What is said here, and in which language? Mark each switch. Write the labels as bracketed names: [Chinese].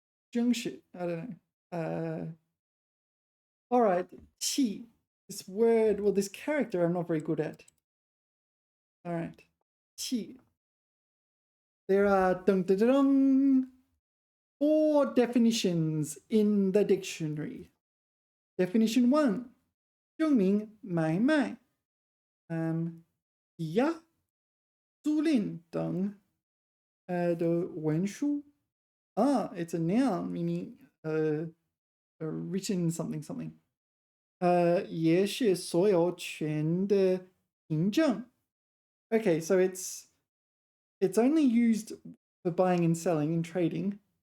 [English] 正式.I don't know. All right, 契. This word, well, this character I'm not very good at. All right, 契. There are 4 definitions in the dictionary. Definition 1, [Chinese] 证明买卖、抵押、租赁等的文书. [English] It's a noun meaning written something something. [Chinese] 也是所有权的凭证. [English] Okay, so it's only used for buying and selling and trading.